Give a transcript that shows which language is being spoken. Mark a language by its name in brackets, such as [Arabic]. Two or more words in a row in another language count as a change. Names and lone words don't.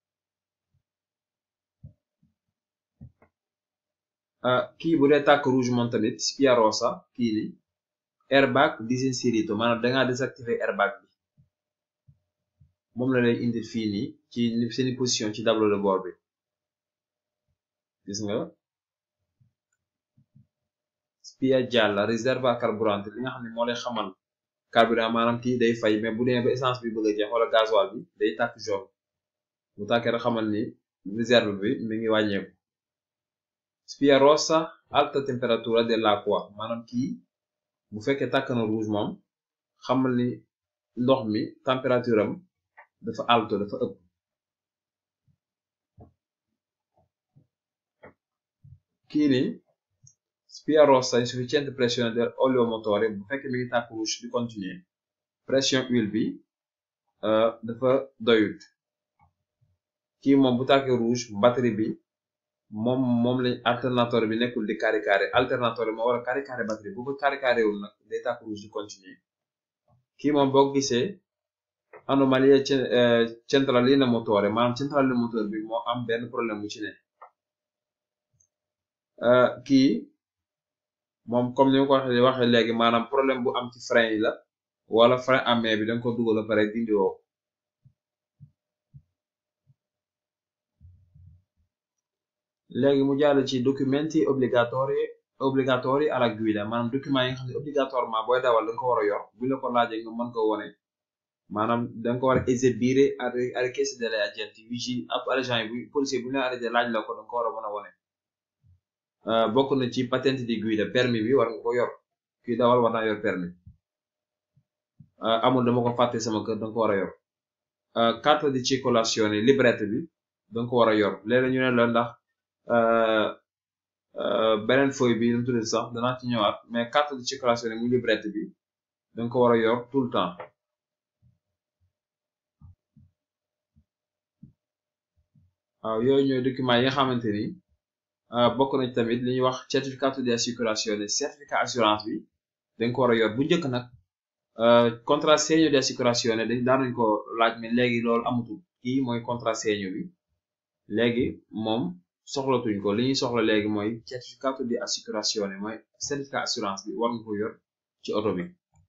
[Wolof] kii bu dee tàkk rouge moom tamit [Italian] spia rossa [Wolof] kii ni [Italian] airbag disinserito [Wolof] maanaam dangaa désactiver airbag bi moom la lay indil fii nii ci seeni position ci [French] tableau de bord [Wolof] bi gis nga [Italian] spia gialla riserva carburante [Wolof] li nga xam ne moo lay xamal carburant maanaam kii day fay mais bu demee ba essence bi bëgg a jeex wala gasoil bi day tàkk jaune bu tàkkee rek xamal ni réserve bi mi ngi wàññeeku [Italian] spia rossa alta temperatura dell'acqua [Wolof] maanaam kii bu fekkee tàkk na rouge moom xamal ni ndox mi température am dafa alto dafa ëpp kii ni [Italian] spia rossa insufficiente pressione dell'olio motore [Wolof] bu fekkee mi ngi tàkk rouge di continuer pression huile bi dafa doyut. kii moom bu tàkkee rouge batterie bi moom lañ alternateur bi nekkul di carré alternateur bi moo war a carré batterie bu ko carré wul nag day tàkk rouge di continuer. kii moom boo gisee anomalie [Italian] centralina motore [Wolof] maanaam [Italian] centralina motore [Wolof] bi moo am benn problème bu ci ne. kii moom comme ni ma ko waxee léegi maanaam problème bu am ci frein yi la wala [French] frein à main [Wolof] bi danga ko dugal ba pare dindi woo. léegi mu jàll ci [Italian] documenti obbligatori alla guida [Wolof] maanaam document yi nga xam ne obligatoirement booy dawal danga ko war a yor bu la ko laajee nga mën ko wone maanaam danga ko war a [Italian] esibire a richiesta degli agenti vigili [Wolof] ab agent yi bu policier bu ñu la arrêté laaj la ko danga ko war a mën a wone. bokk na ci [Italian] patente di guida [Wolof] permis bi war nga ko yor kuy dawal war naa yor permis. amul dama ko fàtte sama kër danga ko war a yor. [Italian] carte di circolazione [Wolof] librette bi danga ko war a yor léeg-léeg ñu ne la ndax beneen feuille bi nu tuddee sax danaa ci ñëwaat mais [French] carte de circulation [Wolof] muy librette bi danga ko war a yor [French] tout le temps. [Wolof] waaw yooyu ñooy documents yi nga xamante ni bokk nañ tamit li ñuy wax [Italian] certificato di assicurazione [French] certificat assurance [Wolof] bi danga ko war a yor bu njëkk nag [Italian] contrassegno di assicurazione [Wolof] daan nañ ko laaj mais léegi loolu amatul kii mooy contrassegno bi léegi moom soxlatuñ ko li ñuy soxla léegi mooy [Italian] certificato di assicurazione [Wolof] mooy [French] certificat assurance [Wolof] bi war nga ko yor ci oto bi.